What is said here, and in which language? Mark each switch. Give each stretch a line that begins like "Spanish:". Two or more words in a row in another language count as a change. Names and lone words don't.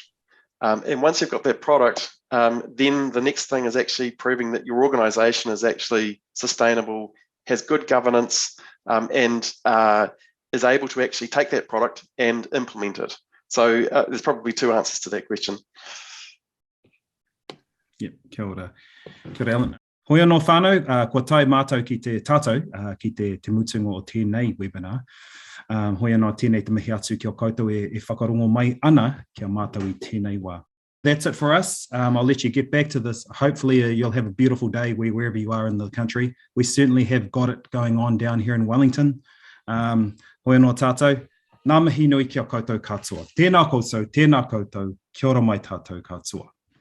English: And once you've got that product, then the next thing is actually proving that your organisation is actually sustainable, has good governance, and is able to actually take that product and implement it. So there's probably two answers to that question. Yep,
Māori: kia ora. Kia ora, Alan. Hoi anō whānau, kua tai mātou ki te tātou, ki te mutunga o tēnei webinar. Hoi anō tēnei te mihi atu ki o koutou e whakarongo mai ana kia mātou I tēnei wā.
English: That's it for us. I'll let you get back to this. Hopefully you'll have a beautiful day wherever you are in the country. We certainly have got it going on down here in Wellington.
Māori: Hoi anō tātou. Ngā mihi nui ki o koutou katoa. Tēnā koutou, tēnā koutou, kia ora mai tātou katoa.